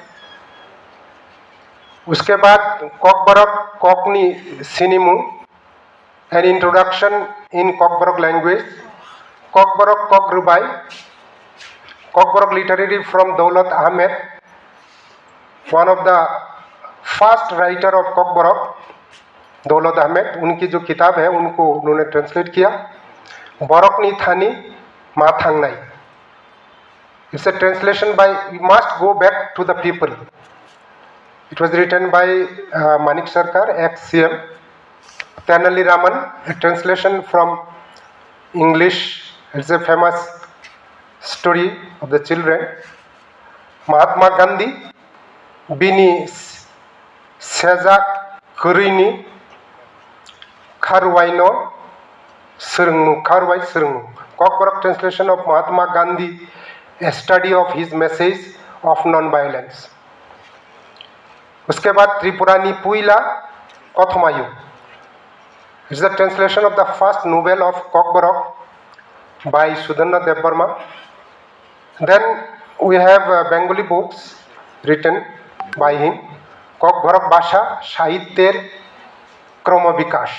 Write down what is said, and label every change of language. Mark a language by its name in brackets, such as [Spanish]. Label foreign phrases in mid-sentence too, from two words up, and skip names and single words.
[Hindi] उसके बाद [English] कॉकबोरक कोंकणी सिनेमू, an introduction in Kokborok language, कॉकबोरक कोकरुबाई, Kokborok literary from Daulat Ahmed, one of the first writer of Kokborok, Daulat Ahmed. [Hindi] उनकी जो किताब है उनको उन्होंने ट्रांसलेट किया। [Kok Borok] बरकनी थानी माथांगनाई, [English] इट्स a translation by "We must go back to the people." It was written by Manik Sarkar, ex-CM. Tenali Raman, a translation from English. It's a famous story of the children. Mahatma Gandhi, Bini Sejak Kurini Kharwaino Srungmu Kharwai Srungmu. Kokborok translation of Mahatma Gandhi, a study of his message of non-violence. [Hindi] उसके बाद त्रिपुरानी पुइला कथमायु. [English] It's the translation of the first novel of Kokborok by Sudhana Devbarma. Then we have Bengali books written by him. Kokborok Basha Sahityer Kromovikas.